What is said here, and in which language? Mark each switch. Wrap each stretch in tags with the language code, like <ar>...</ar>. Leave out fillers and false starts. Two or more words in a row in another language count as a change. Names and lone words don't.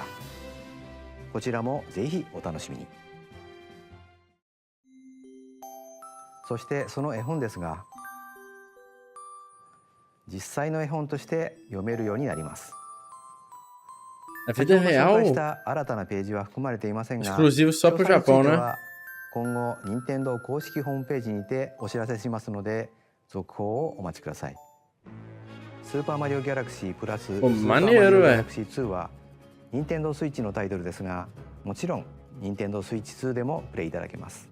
<ja>こちらもぜひお楽しみに。そしてその絵本ですが、実際の絵本として読めるようになります。</ja> <pt>A</pt> <ja>先</ja> <pt>vida</pt> <ja>ほど紹介し</ja> <pt>real,</pt> <ja>た新たなページは含まれていませんが、</ja> <pt>exclusivo só pro</pt> <ja>詳細につい</ja> <pt>Japão,</pt> <ja>て</ja> <pt>né?</pt> <ja>は今後任天堂公式ホームページにてお知らせしますので、続報をお待ちください。スーパーマリオギャラクシープラススーパーマリオギャラクシー2は任天堂スイッチのタイトルですが、もちろん任天堂スイッチ2でもプレイいただけます。</ja>